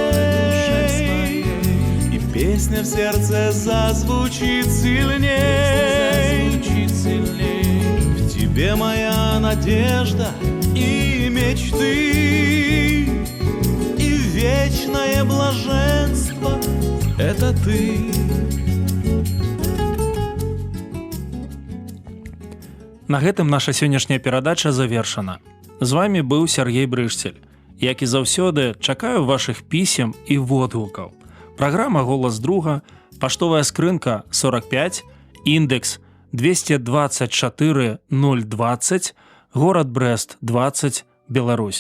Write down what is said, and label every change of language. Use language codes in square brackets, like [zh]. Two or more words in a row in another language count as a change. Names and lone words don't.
[ru] и песня в сердце зазвучит сильней. В тебе моя надежда и мечты, и вечное блаженство — это ты. [be] На гэтым наша сённяшняя перадача завершана. З вами быў Сергей Брышцель. Як і заўсёды, чакаю вашых пісем і водгукаў. Праграма «Голас друга», паштовая скрынка 45, індекс 224 020, горад Брэст 20, Беларусь.